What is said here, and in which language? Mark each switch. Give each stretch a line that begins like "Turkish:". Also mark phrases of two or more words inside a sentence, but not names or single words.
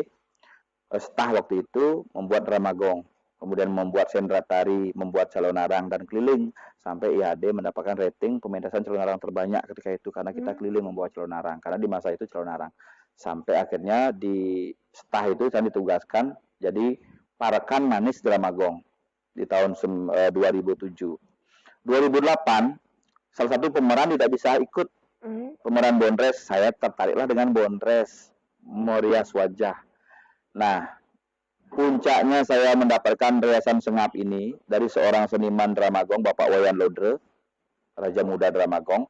Indonesian: Setah waktu itu membuat dramagong, kemudian membuat sendra tari, membuat calon arang dan keliling sampai IHD mendapatkan rating pementasan calon arang terbanyak ketika itu karena kita keliling membawa calon arang karena di masa itu calon arang. Sampai akhirnya di setah itu saya ditugaskan jadi parekan manis dramagong di tahun 2007. 2008 salah satu pemeran tidak bisa ikut pemeran Bondres, saya tertariklah dengan Bondres Morias Wajah. Nah puncaknya saya mendapatkan riasan sengap ini dari seorang seniman dramagong Bapak Wayan Lodre, Raja Muda Dramagong.